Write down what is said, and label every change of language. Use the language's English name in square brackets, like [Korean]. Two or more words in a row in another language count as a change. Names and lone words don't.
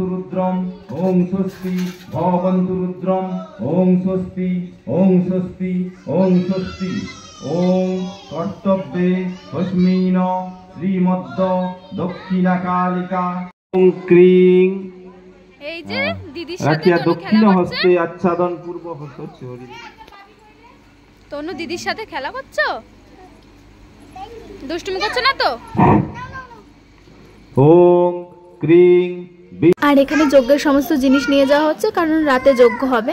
[Sanskrit] रुद्रम् ओं स्वस्ति भवन्तु रुद्रम् ओं स्वस्ति ओं स्वस्ति ओं स्वस्ति ओं कर्तव्ये तस्मिन् श्रीमद् दक्षिणकालिका ओं क्रीं [Bangla] এই যে দিদির সাথে দক্ষিণ হস্তে আচ্ছাদন পূর্বক হচ্ছে। তনু দিদির সাথে খেলা করছো, দুষ্টুমি করছো না তো? [Sanskrit] ॐ क्रीं। [Bangla] আর এখানে যজ্ঞের সমস্ত জিনিস নিয়ে যাওয়া হচ্ছে, কারণ রাতে যজ্ঞ হবে।